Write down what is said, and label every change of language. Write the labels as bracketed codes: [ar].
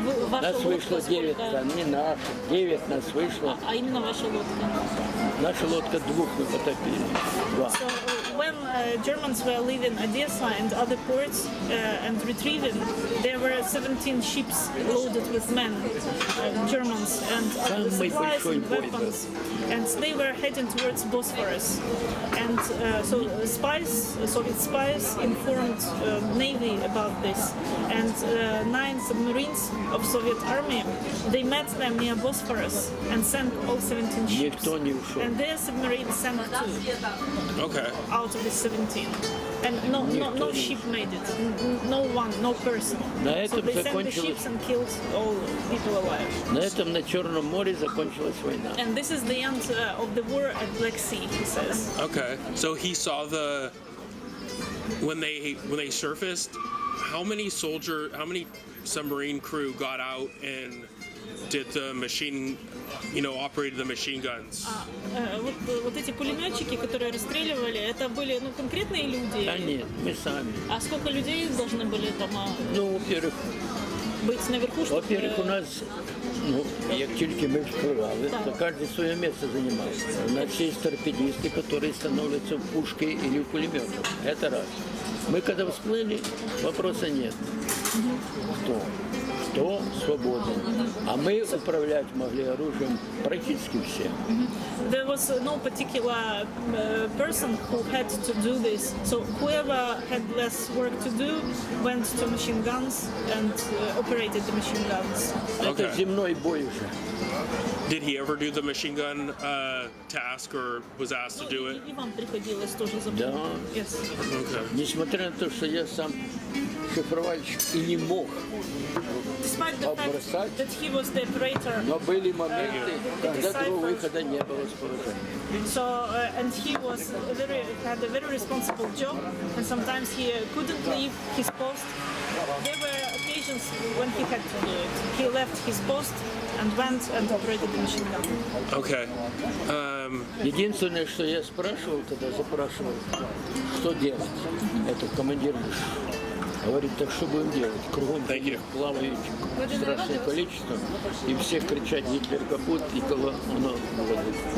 [ru] Нас вышло 9, не наших, 9 нас вышло. А именно ваша лодка? Наша лодка 2 мы потопили. 2. [en] So when Germans were leaving Odessa and other ports and retrieving, there were 17 ships loaded with men, Germans, and other supplies and weapons, and they were heading towards Bosphorus. And so Soviet spies informed Navy about this, and 9 submarines of Soviet army, they met them near Bosphorus and sank all 17 ships. And their submarine sank too. Okay. Out of the 17, and no ship made it. No person. So they sank the ships and killed all people alive. [ru] На этом на Черном море закончилась война. [en] And this is the end of the war at Black Sea, he says. Okay. So he saw when they surfaced, how many submarine crew got out and did the machine, operated the machine guns? [ru] Вот эти пулеметчики, которые расстреливали, это были конкретные люди? Да нет, мы сами. А сколько людей должны были там во-первых, быть наверху? Во-первых, у нас, [uk] як тільки ми впливали, то кожен своє місце займав. [ru] У нас є торпедисты, которые становятся в пушке или в пулемете. Это раз. Мы когда всплыли, вопроса нет. Кто свободен. А мы управлять могли оружием практически все. [en] There was no particular person who had to do this. So whoever had less work to do went to machine guns and operated the machine guns. [ru] Это земной бой уже. [en] Did he ever do the machine gun task or was asked to do it? [ru] И вам приходилось тоже Да. [en] Yes. Okay. [ru] Несмотря на то, что я сам шифровальщик и не мог [en] Despite the fact that he was the operator. [ru] Но были моменты, когда другого выхода не было с поражением. [en] So and he had a very responsible job, and sometimes he couldn't leave his post. There were occasions when he had to do it. He left his post and went and operated the machine gun. Okay. [ru] Единственное, что я спрашивал, когда запрашивал, что делать, это командир говорит, так что будем делать? Кругом таких плавающих страшное количество, и всех кричать «Гитлер капут», и кого оно выводит.